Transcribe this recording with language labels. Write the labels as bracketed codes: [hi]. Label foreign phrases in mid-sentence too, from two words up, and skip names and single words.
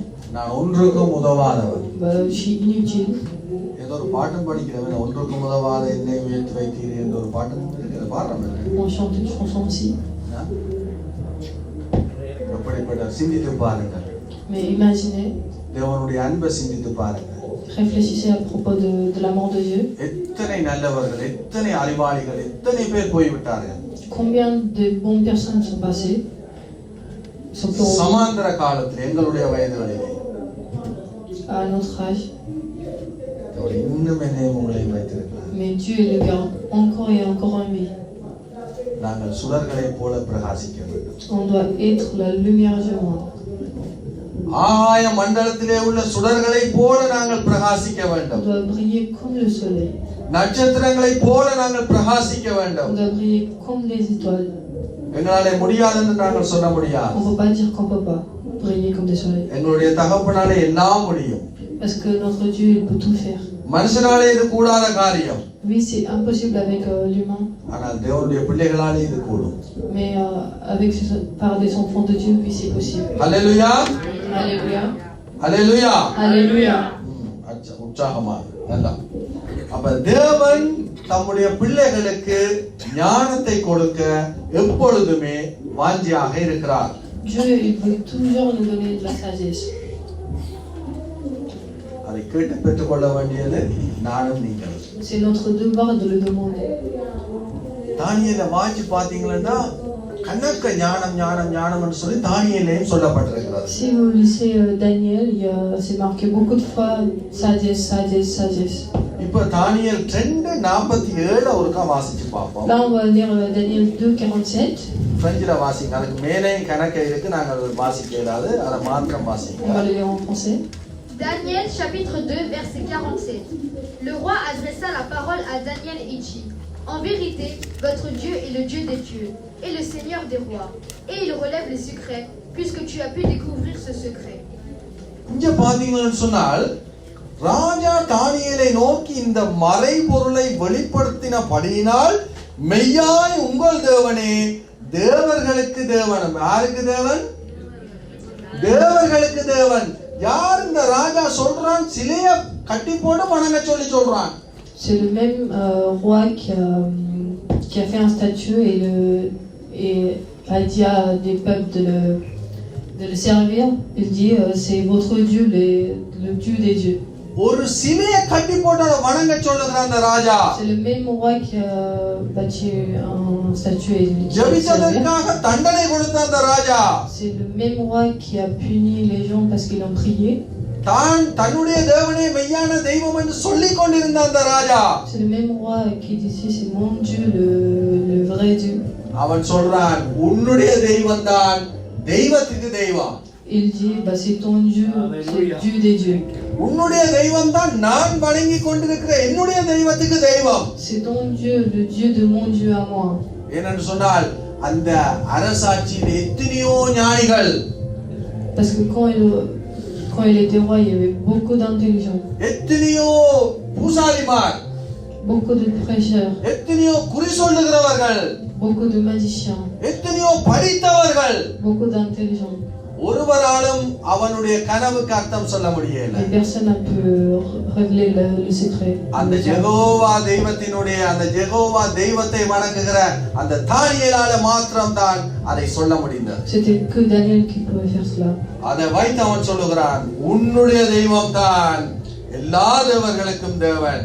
[ta] நான் ஒன்றுக்கும் உதவாதவன். [fr] Je suis inutile. [ta] ஏதோ ஒரு பாட்டம் படிக்கிறவன், ஒன்றுக்கும் உதவாத என்னை உயர்த்தி வைத்தீர் என்ற ஒரு பாட்டம் பாடுறவன். [fr] On chante une chanson aussi. [ta] அப்படிப்பட்ட சிந்தித்து பாருங்கள். [fr] Mais imaginez, [ta] தேவனுடைய அன்பை சிந்தித்து பாருங்கள். [fr] réfléchissez à propos de l'amour de Dieu. [ta] எத்தனை நல்லவர்கள், எத்தனை அறிவாளிகள், எத்தனை பேர் போய்விட்டார்கள். [fr] Combien de bonnes personnes sont passées? [ta] சமாந்தர காலத்தில் எங்களுடைய வயதுகளிலே [fr] À notre âge. [ta] இன்னும் என்னையும் உங்களையும் வைத்திருக்கிறார். [fr] Mais Dieu le garde encore et encore en vie. [ta] நாங்கள் சுடர்களை போல பிரகாசிக்க வேண்டும். [fr] On doit être la lumière du monde. [ta] ஆகாய மண்டலத்திலே உள்ள சுடர்களை போல நாங்கள் பிரகாசிக்க [fr] On [ta] வேண்டும். [fr] doit briller comme le soleil. [ta] நட்சத்திரங்களை போல நாங்கள் பிரகாசிக்க வேண்டும். [fr] On doit briller comme les étoiles. [ta] எங்களாலே முடியாது என்று நாங்கள் சொல்ல முடியாது. [fr] On ne peut pas dire qu'on ne peut pas briller comme des soleils. [ta] எங்களுடைய தகப்பனாலே எல்லாம் முடியும். [fr] Parce que notre Dieu, il peut tout faire. [ta] மனுஷனாலே இது கூடாத காரியம். [fr] Oui, c'est impossible avec l'humain. [ta] ஆனால் தேவனுடைய பிள்ளைகளாலே இது கூடும். [fr] Mais par des enfants de Dieu, oui, c'est possible. [ta] அல்லேலூயா. [fr] Alléluia. [ta] அல்லேலூயா. [fr] Alléluia. [ta] உற்சாகமா நல்லா. அப்ப தேவன் தம்முடைய பிள்ளைகளுக்கு ஞானத்தை கொடுக்க எப்பொழுதுமே வாஞ்சியாக இருக்கிறார். [fr] Dieu, il veut toujours nous donner de la sagesse. [ta] அதை கேட்டு பெற்றுக்கொள்ள வேண்டியது நானும் நீங்கள். [fr] C'est notre devoir de le demander. [ta] தானியேலை வாசி பாத்தீங்கன்னா கணக்க ஞானம் ஞானம் ஞானம்னு சொல்லி தானியேலையும் சொல்லப்பட்டிருக்கிறது. [fr] Si vous lisez Daniel, c'est marqué beaucoup de fois sagesse, sagesse, sagesse. [ta] இப்ப தானியேல் 2:47 ஒருக்கா வாசிச்சு பார்ப்போம். [fr] Là, on va lire Daniel 2:47. [ta] பிரெஞ்சில வாசிங்க. அதுக்கு மேலே கணக்க இருக்கு, நாங்கள் வாசிக்க இயலாது, அதை மாத்திரம் வாசிங்க. [fr] On va le lire en français. Daniel chapitre 2 verset 47. Le roi adressa la parole à Daniel et dit: En vérité, votre Dieu est le Dieu des dieux et le Seigneur des rois, et il relève les secrets, puisque tu as pu découvrir ce secret. [ta] இங்க பாத்தீங்கன்னு சொன்னால் ராஜா தானியேலை நோக்கி இந்த மறைபொருளை வெளிப்படுத்தினபடியினால் மெய்யாய் உங்கள் தேவனே தேவர்களுக்கு தேவன். யாருக்கு தேவன்? தேவர்களுக்கு தேவன். யார் இந்த ராஜா சொல்றான்? சிலைய கட்டி போட்டு வணங்க சொல்லி சொல்றான். [fr] C'est le même roi qui a fait un statue et a dit à des peuples de le servir. Il dit c'est votre Dieu, le Dieu des dieux. [ta] ஒரு சிலைய கட்டி போட்டு அதை வணங்க சொல்லுகிற அந்த ராஜா. [fr] C'est le même roi qui a bâti un statue et [ta] ஜெபிச்சதற்காக தண்டனை கொடுத்த அந்த ராஜா. [fr] C'est le même roi qui a puni les gens parce qu'ils ont prié. [ta] தான் தன்னுடைய தேவனே மெய்யான தெய்வம் என்று சொல்லிக் கொண்டிருந்த அந்த ராஜா. [fr] C'est le même roi qui disait c'est mon Dieu, le vrai Dieu. [ta] அவன் சொல்றான் உன்னுடைய தெய்வம் தான் தெய்வத்துக்கு தெய்வம். [fr] Il dit c'est ton Dieu, c'est le Dieu des dieux. [ta] உன்னுடைய தெய்வம் தான் நான் வணங்கி கொண்டிருக்கிற என்னுடைய தெய்வத்துக்கு தெய்வம். [fr] C'est ton Dieu, le Dieu de mon Dieu à moi. [ta] ஏனென்று சொன்னால் அந்த அரசாட்சியில் எத்தனையோ ஞானிகள், [fr] Parce que quand il était roi, il y avait beaucoup d'intelligents, [ta] எத்தனையோ பூசாரிமார், [fr] beaucoup de prêcheurs, [ta] எத்தனையோ குறி சொல்லுகிறவர்கள், [fr] beaucoup de magiciens, [ta] எத்தனையோ படித்தவர்கள். [fr] beaucoup d'intelligents. [ta] ஒருவராலும் அவனுடைய கனவுக்கு அர்த்தம் சொல்ல முடியல. [fr] Et personne n'a pu révéler le secret. [ta] அந்த யெகோவா தெய்வத்தினுடைய அந்த யெகோவா தெய்வத்தை வணங்குகிற அந்த தானியேலால மாத்திரம் தான் அதை சொல்ல முடிந்தது. [fr] C'était que Daniel qui pouvait faire cela. [ta] அதை வைத்து அவன் சொல்லுகிறான் உன்னுடைய தெய்வம் தான் எல்லா தேவர்களுக்கும் தேவன்.